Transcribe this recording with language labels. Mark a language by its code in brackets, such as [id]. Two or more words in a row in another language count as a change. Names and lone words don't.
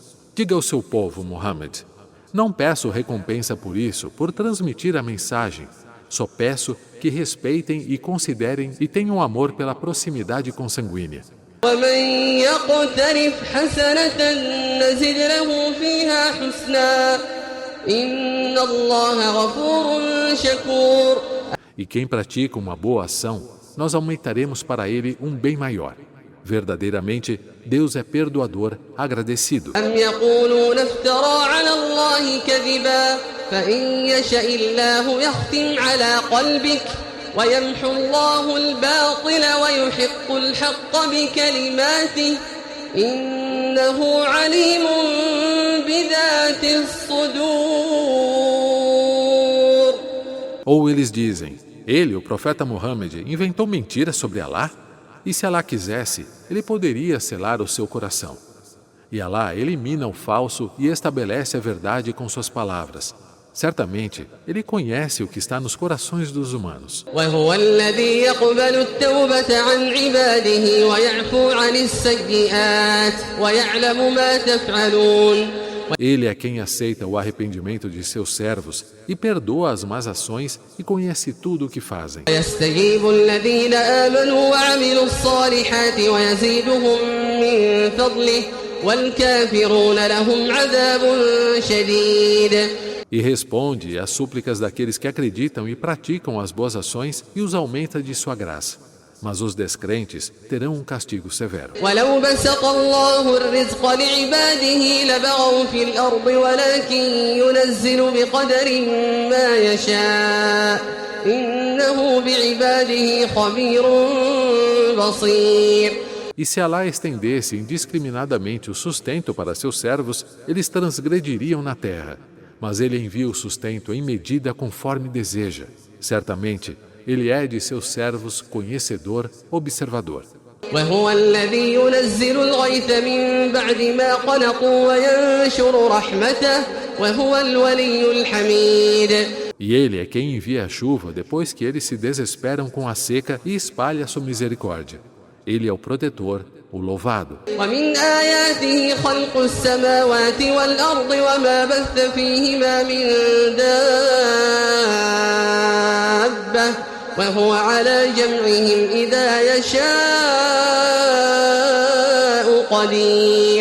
[pt] Diga ao seu povo, Muhammad, não peço recompensa por isso, por transmitir a mensagem. Só peço que respeitem e considerem e tenham amor pela proximidade consanguínea. [ar] ومن يقترف حسنة نزد له فيها حسنا إن الله غفور شكور. [pt] E quem pratica uma boa ação, nós aumentaremos para ele um bem maior. Verdadeiramente, Deus é perdoador, agradecido. [ar] أم يقولون افترى على الله كذبا فإن يشاء الله يختم على قلبك ويمحو الله الباطل ويحق الحق بكلماته إنه عليم بذات الصدور. [pt] Ou eles dizem, ele, o profeta Muhammad, inventou mentiras sobre Alá? E se Alá quisesse, ele poderia selar o seu coração. E Alá elimina o falso e estabelece a verdade com suas palavras. Certamente, ele conhece o que está nos corações dos humanos. [ar] وهو الذي يقبل التوبة عن عباده ويعفو عن السيئات ويعلم ما تفعلون. [pt] Ele é quem aceita o arrependimento de seus servos e perdoa as más ações e conhece tudo o que fazem. [ar] ويستجيب الذين آمنوا وعملوا الصالحات ويزيدهم من فضله والكافرون لهم عذاب شديد. [pt] E responde às súplicas daqueles que acreditam e praticam as boas ações e os aumenta de sua graça. Mas os descrentes terão um castigo severo. [ar] ولو بسط الله الرزق لعباده لبغوا في الأرض ولكن ينزل بقدر ما يشاء إنه بعباده خبير بصير. [pt] E se Alá estendesse indiscriminadamente o sustento para seus servos, eles transgrediriam na terra. Mas ele envia o sustento em medida conforme deseja. Certamente, ele é de seus servos conhecedor, observador. [ar] وهو الذي ينزل الغيث من بعد ما قنطوا وينشر رحمته وهو الولي الحميد. [pt] E ele é quem envia a chuva depois que eles se desesperam com a seca e espalha sua misericórdia. Ele é o protetor, o louvado. [ar] ومن آياته خلق السماوات والأرض وما بث فيهما من دابة وهو على جمعهم إذا يشاء قدير.